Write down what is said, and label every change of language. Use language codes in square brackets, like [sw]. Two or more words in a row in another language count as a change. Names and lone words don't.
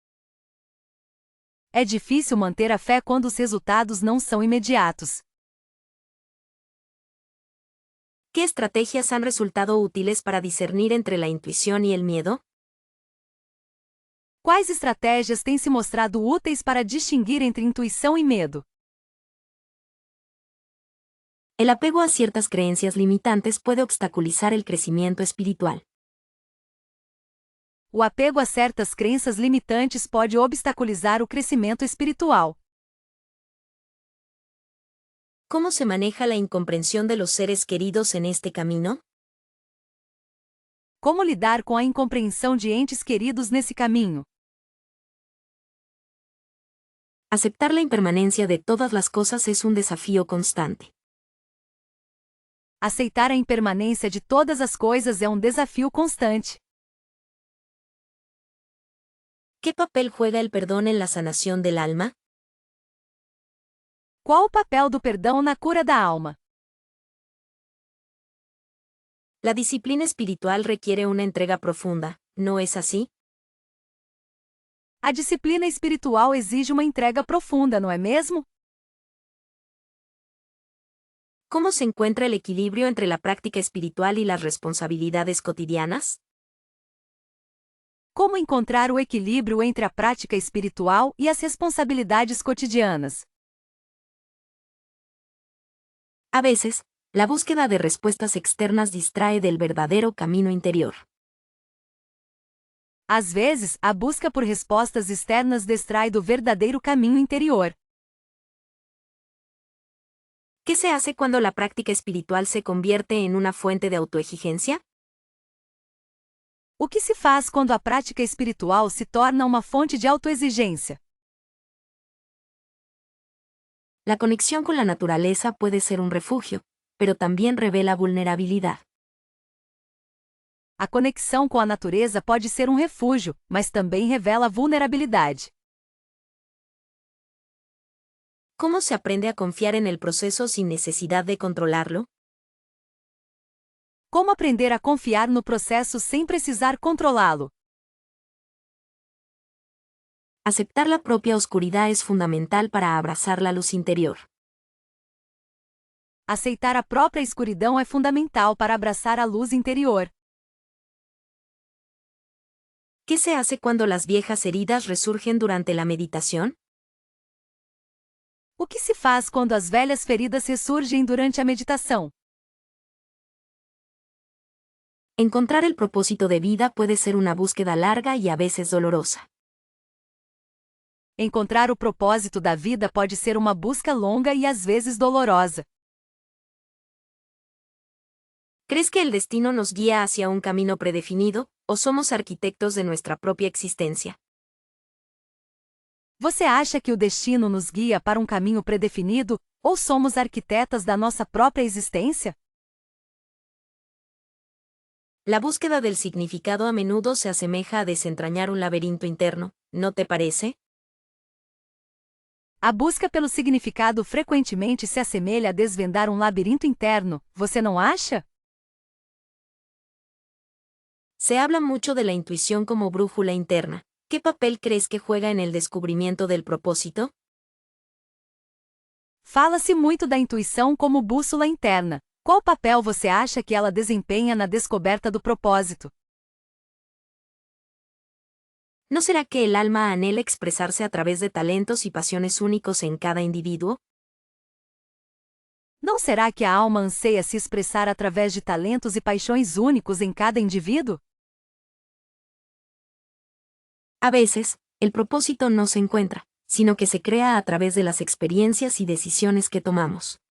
[pt] É difícil manter a fé quando os resultados não são imediatos. [es] ¿Qué estrategias han resultado útiles para discernir entre la intuición y el miedo? [pt] Quais estratégias têm se mostrado úteis para distinguir entre intuição e medo? [es] El apego a ciertas creencias limitantes puede obstaculizar el crecimiento espiritual. [pt] O apego a certas crenças limitantes pode obstaculizar o crescimento espiritual. [es] ¿Cómo se maneja la incomprensión de los seres queridos en este camino? [pt] Como lidar com a incompreensão de entes queridos nesse caminho? [es] Aceptar la impermanencia de todas las cosas es un desafío constante. [pt] Aceitar a impermanência de todas as coisas é um desafio constante. [es] ¿Qué papel juega el perdón en la sanación del alma? [pt] Qual o papel do perdão na cura da alma? [es] La disciplina espiritual requiere una entrega profunda, ¿no es así? [pt] A disciplina espiritual exige uma entrega profunda, não é mesmo? [es] ¿Cómo se encuentra el equilibrio entre la práctica espiritual y las responsabilidades cotidianas? [pt] Como encontrar o equilíbrio entre a prática espiritual e as responsabilidades cotidianas? [es] A veces, la búsqueda de respuestas externas distrae del verdadero camino interior. [pt] Às vezes, a busca por respostas externas distrai do verdadeiro caminho interior. [es] ¿Qué se hace cuando la práctica espiritual se convierte en una fuente de autoexigencia? [pt] O que se faz quando a prática espiritual se torna uma fonte de autoexigência? [es] La conexión con la naturaleza puede ser un refugio, pero también revela vulnerabilidad. [pt] A conexão com a natureza pode ser um refúgio, mas também revela vulnerabilidade. [es] ¿Cómo se aprende a confiar en el proceso sin necesidad de controlarlo? [pt] Como aprender a confiar no processo sem precisar controlá-lo? [es] Aceptar la propia oscuridad es fundamental para abrazar la luz interior. [pt] Aceitar a própria escuridão é fundamental para abraçar a luz interior. [es] ¿Qué se hace cuando las viejas heridas resurgen durante la meditación? [pt] O que se faz quando as velhas feridas ressurgem durante a meditação? [es] Encontrar el propósito de vida puede ser una búsqueda larga y a veces dolorosa. [pt] Encontrar o propósito da vida pode ser uma busca longa e às vezes dolorosa. [es] ¿Crees que el destino nos guía hacia un camino predefinido, o somos arquitectos de nuestra propia existencia? [pt] Você acha que o destino nos guia para um caminho predefinido, ou somos arquitetas da nossa própria existência? [es] La búsqueda del significado a menudo se asemeja a desentrañar un laberinto interno, ¿no te parece? [pt] A busca pelo significado frequentemente se assemelha a desvendar um labirinto interno, você não acha? [es] Se habla mucho de la intuición como brújula interna. ¿Qué papel crees que juega en el descubrimiento del propósito? [pt] Fala-se muito da intuição como bússola interna. Qual papel você acha que ela desempenha na descoberta do propósito? [es] ¿No será que el alma anhela expresarse a través de talentos y pasiones únicos en cada individuo? [pt] Não será que a alma anseia se expressar através de talentos e paixões únicos em cada indivíduo? [es] A veces, el propósito no se encuentra, sino que se crea a través de las experiencias y decisiones que tomamos.